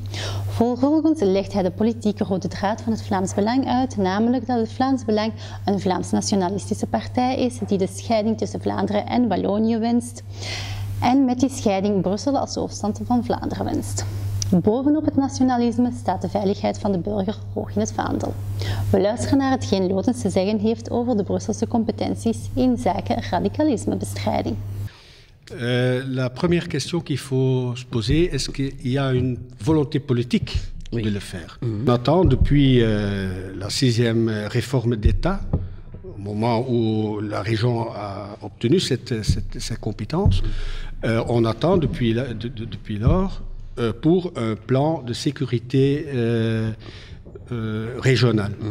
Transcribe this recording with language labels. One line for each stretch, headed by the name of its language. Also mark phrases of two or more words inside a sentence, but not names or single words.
Dutch: Vervolgens legt hij de politieke rode draad van het Vlaams Belang uit, namelijk dat het Vlaams Belang een Vlaams-nationalistische partij is die de scheiding tussen Vlaanderen en Wallonië wenst. En met die scheiding Brussel als hoofdstad van Vlaanderen wenst. Bovenop het nationalisme staat de veiligheid van de burger hoog in het vaandel. We luisteren naar hetgeen Lotens te zeggen heeft over de Brusselse competenties in zaken radicalismebestrijding.
French: La première question qu'il faut se poser, est-ce qu'il y a une volonté politique de le faire? On attend depuis la 6e réforme d'État, au moment où la région a obtenu ces compétences, on attend depuis lors pour un plan de sécurité régionale.